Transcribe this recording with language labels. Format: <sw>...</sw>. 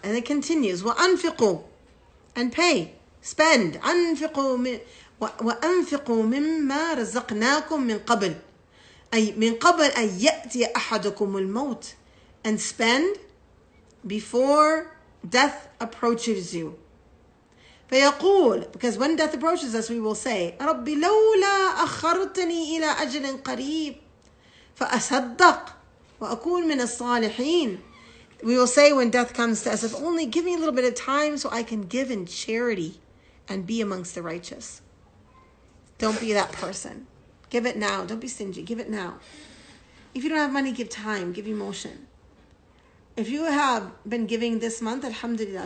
<en>And it continues, وَأَنْفِقُوا, and pay, spend.</en> <ar>وَأَنْفِقُوا مِمَّا رَزَقْنَاكُمْ مِنْ قَبْلِ أَنْ يَأْتِيَ أَحَدُكُمُ الْمَوْتِ.</ar> <en>And spend before death approaches you.</en> <ar>فيقول,</ar> <en>because when death approaches us, we will say,</en> <ar>رَبِّ لَوْلَا أَخَّرْتَنِي إِلَىٰ أَجْلٍ قَرِيبٍ فَأَصَدَّقْ وَأَكُونَ مِنَ الصَّالِحِينَ.</ar> <en>We will say when death comes to us, if only give me a little bit of time so I can give in charity and be amongst the righteous. Don't be that person. Give it now. Don't be stingy. Give it now. If you don't have money, give time, give emotion. If you have been giving this month, alhamdulillah.</en>